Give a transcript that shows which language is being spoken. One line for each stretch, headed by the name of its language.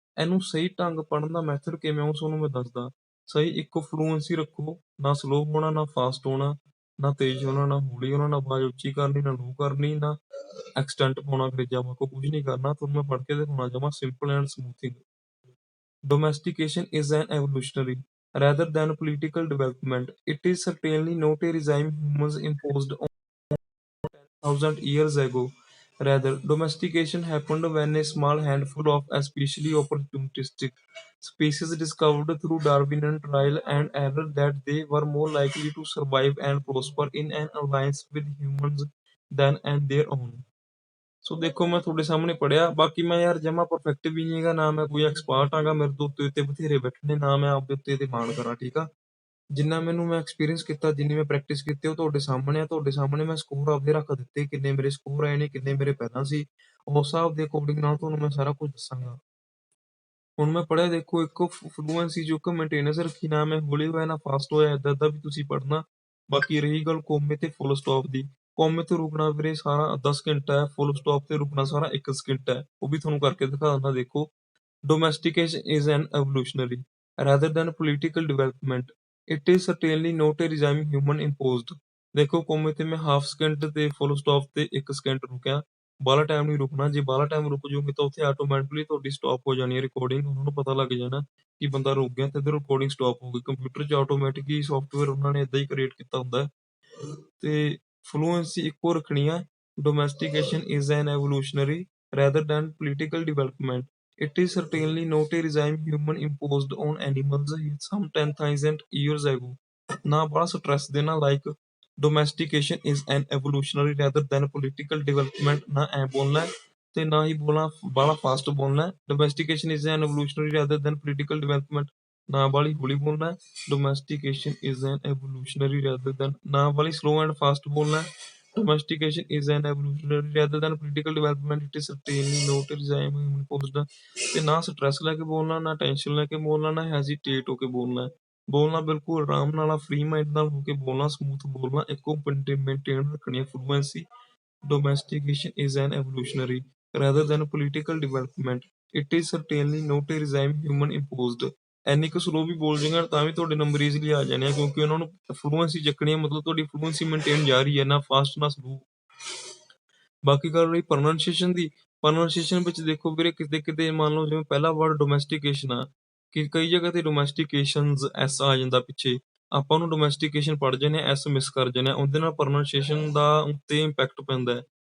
Punjabi: ਇਹਨੂੰ ਸਹੀ ਢੰਗ ਪੜ੍ਹਨ ਦਾ ਮੈਥਡ ਕਿਵੇਂ, ਉਹ ਤੁਹਾਨੂੰ ਮੈਂ ਦੱਸਦਾ। ਸਹੀ ਇੱਕੋ ਫਲੂਐਂਸੀ ਰੱਖੋ, ਨਾ ਸਲੋ ਹੋਣਾ, ਨਾ ਫਾਸਟ ਹੋਣਾ, ਨਾ ਤੇਜ਼ ਹੋਣਾ, ਨਾ ਹੌਲੀ ਹੋਣਾ, ਨਾ ਆਵਾਜ਼ ਉੱਚੀ ਕਰਨੀ, ਨਾ ਲੋ ਕਰਨੀ, ਨਾ ਐਕਸਟੈਂਟ ਪਾਉਣਾ ਅੰਗਰੇਜ਼ਾਂ ਵਾਂਗੂ, ਕੁਝ ਨਹੀਂ ਕਰਨਾ। ਤੁਹਾਨੂੰ ਮੈਂ ਪੜ੍ਹ ਕੇ ਦਿਖਾਉਣਾ, ਜਮਾਂ simple and smoothing.
English: Domestication is an evolutionary rather than political development. It is certainly not a regime humans imposed on 10,000 years ago. Rather, domestication happened when a small handful of especially opportunistic species discovered through Darwinian trial and error that they were more likely to survive and prosper in an alliance with humans than and their own।
Punjabi: ਸੋ ਦੇਖੋ, ਮੈਂ ਤੁਹਾਡੇ ਸਾਹਮਣੇ ਪੜ੍ਹਿਆ। ਬਾਕੀ ਮੈਂ ਯਾਰ ਜਮਾ perfect ਵੀ ਨਹੀਂ ਹੈਗਾ, ਨਾ ਮੈਂ ਕੋਈ ਐਕਸਪਰਟ ਆਗਾ, ਮੇਰੇ ਤੋਂ ਉੱਤੇ ਬਥੇਰੇ ਬੈਠੇ ਨੇ, ਨਾ ਮੈਂ ਆਪਦੇ ਉੱਤੇ ਤੇ ਮਾਣ ਕਰਾਂ, ਠੀਕ ਆ। ਜਿੰਨਾ ਮੈਨੂੰ ਮੈਂ ਐਕਸਪੀਰੀਅੰਸ ਕੀਤਾ, ਜਿੰਨੀ ਮੈਂ ਪ੍ਰੈਕਟਿਸ ਕੀਤੀ, ਉਹ ਤੁਹਾਡੇ ਸਾਹਮਣੇ ਆ। ਤੁਹਾਡੇ ਸਾਹਮਣੇ ਮੈਂ ਸਕੋਰ ਆਪਦੇ ਰੱਖ ਦਿੱਤੇ, ਕਿੰਨੇ ਮੇਰੇ ਸਕੋਰ ਆਏ ਨੇ, ਕਿੰਨੇ ਮੇਰੇ ਪਹਿਲਾਂ ਸੀ। ਉਸ ਹਿਸਾਬ ਦੇ ਅਕੋਰਡਿੰਗ ਨਾਲ ਤੁਹਾਨੂੰ ਮੈਂ ਸਾਰਾ ਕੁਝ ਦੱਸਾਂਗਾ। ਹੁਣ ਮੈਂ ਪੜ੍ਹਿਆ, ਦੇਖੋ, ਇੱਕ ਫਲੂਐਂਸੀ ਜੋ ਕਿ ਮੇਨਟੇਨੈਂਸ ਰੱਖੀ, ਨਾ ਮੈਂ ਹੌਲੀ ਹੋਇਆ ਨਾ ਫਾਸਟ ਹੋਇਆ, ਏਦਾਂ ਵੀ ਤੁਸੀਂ ਪੜ੍ਹਨਾ। ਬਾਕੀ ਰਹੀ ਗੱਲ ਕੋਮੇ ਤੇ ਫੁੱਲ ਸਟਾਪ ਦੀ, ਕੋਮੇ ਤੇ ਰੁਕਣਾ ਵੀਰੇ ਸਾਰਾ 10 ਸਕਿੰਟ ਹੈ, ਫੁੱਲ ਸਟਾਪ ਤੇ ਰੁਕਣਾ ਸਾਰਾ 1 ਸਕਿੰਟ ਹੈ। ਉਹ ਵੀ ਤੁਹਾਨੂੰ ਕਰਕੇ ਦਿਖਾ ਦਿੰਦਾ।
English: ਦੇਖੋ, domestication is an evolutionary rather than political development। It is certainly not a regime human imposed।
Punjabi: ਦੇਖੋ, ਕੋਮੇ ਤੇ ਮੈਂ ਹਾਫ ਸਕਿੰਟ ਤੇ ਫੁੱਲ ਸਟਾਪ ਤੇ 1 ਸਕਿੰਟ ਰੁਕਿਆ। ਬਾਹਲਾ ਟਾਈਮ ਨਹੀਂ ਰੁਕਣਾ, ਜੇ ਬਾਹਲਾ ਟਾਈਮ ਰੁਕ ਜਾਓਗੇ ਤਾਂ ਉੱਥੇ ਆਟੋਮੈਟਿਕਲੀ ਤੁਹਾਡੀ ਸਟਾਪ ਹੋ ਜਾਣੀ ਹੈ ਰਿਕਾਰਡਿੰਗ। ਉਹਨਾਂ ਨੂੰ ਪਤਾ ਲੱਗ ਜਾਣਾ ਕਿ ਬੰਦਾ ਰੁਕ ਗਿਆ ਤੇ ਇੱਧਰ ਰਿਕਾਰਡਿੰਗ ਸਟਾਪ ਹੋ ਗਈ। ਕੰਪਿਊਟਰ 'ਚ ਆਟੋਮੈਟਿਕਲੀ ਸੌਫਟਵੇਅਰ ਉਹਨਾਂ ਨੇ ਇੱਦਾਂ ਹੀ ਕ੍ਰੀਏਟ ਕੀਤਾ ਹੁੰਦਾ ਹੈ। ਤੇ ਫਲੂਐਂਸੀ ਇੱਕੋ ਰੱਖਣੀ ਆ।
English: Domestication is an evolutionary rather than political development। It is certainly not a regime human imposed on animals some 10,000 years ago।
Punjabi: ਨਾ ਬੜਾ ਸਟ੍ਰੈਸ ਦੇਣਾ, like
English: domestication is an evolutionary rather than political development।
Punjabi: ਨਾ ਐ ਬੋਲਣਾ ਤੇ ਨਾ ਹੀ ਬੋਲਣਾ ਬਾਹਲਾ ਫਾਸਟ ਬੋਲਣਾ।
English: domestication is an evolutionary rather than political development।
Punjabi: ਨਾ ਵਾਲੀ ਹੌਲੀ ਬੋਲਣਾ।
English: domestication is an evolutionary rather than,
Punjabi: ਨਾ ਵਾਲੀ
English: slow and fast ਬੋਲਣਾ। domestication is an evolutionary rather than political development। It is certainly not a regime imposed।
Punjabi: ਤੇ ਨਾ stress ਲੈ ਕੇ ਬੋਲਣਾ, ਨਾ ਟੈਨਸ਼ਨ ਲੈ ਕੇ ਬੋਲਣਾ, ਨਾ ਹੈਜ਼ੀਟੇਟ ਹੋ ਕੇ ਬੋਲਣਾ। ਬੋਲਣਾ ਬਿਲਕੁਲ ਆਰਾਮ ਨਾਲ, ਫ੍ਰੀ ਮਾਈਂਡ ਨਾਲ ਹੋ ਕੇ ਬੋਲਣਾ, ਸਮੂਥ ਬੋਲਣਾ, ਇੱਕੋ ਮੇਨਟੇਨ ਰੱਖਣੀ ਹੈ fluency.
English: Domestication is an evolutionary rather than political development। It is certainly not a regime human imposed।
Punjabi: ਇੰਨੀ ਕੁ ਸਲੋ ਵੀ ਬੋਲ ਜਾਏਗਾ ਤਾਂ ਵੀ ਤੁਹਾਡੇ ਨੰਬਰ ਈਜ਼ੀਲੀ ਆ ਜਾਣੇ ਆ, ਕਿਉਂਕਿ ਉਹਨਾਂ ਨੂੰ ਫਲੂਐਂਸੀ ਚੱਕਣੀ ਹੈ, ਮਤਲਬ ਤੁਹਾਡੀ ਫਲੂਐਂਸੀ ਮੇਨਟੇਨ ਜਾ ਰਹੀ ਹੈ, ਨਾ ਫਾਸਟ ਨਾ ਸਲੋ। ਬਾਕੀ ਗੱਲ ਰਹੀ ਪ੍ਰੋਨਾਂਸੀਏਸ਼ਨ ਦੀ, ਪ੍ਰੋਨਾਂਸੀਏਸ਼ਨ ਵਿੱਚ ਦੇਖੋ ਵੀਰੇ, ਕਿਤੇ ਕਿਤੇ ਮੰਨ ਲਓ ਜਿਵੇਂ ਪਹਿਲਾ ਵਰਡ ਡੋਮੈਸਟੀਕੇਸ਼ਨ ਆ, ਕਿ ਕਈ ਜਗ੍ਹਾ ਤੇ ਡੋਮੈਸਟੀਕੇਸ਼ਨਸ ਐਸ ਆ ਜਾਂਦਾ ਪਿੱਛੇ, ਆਪਾਂ ਉਹਨੂੰ ਡੋਮੈਸਟੀਕੇਸ਼ਨ ਪੜ੍ਹ ਜਾਂਦੇ ਹਾਂ, ਐਸ ਮਿਸ ਕਰ ਜਾਂਦੇ ਹਾਂ, ਉਹਦੇ ਨਾਲ ਪ੍ਰੋਨਾਂਸੀਏਸ਼ਨ ਦਾ ਉੱਤੇ ਇੰਪੈਕਟ ਪੈਂਦਾ ਹੈ।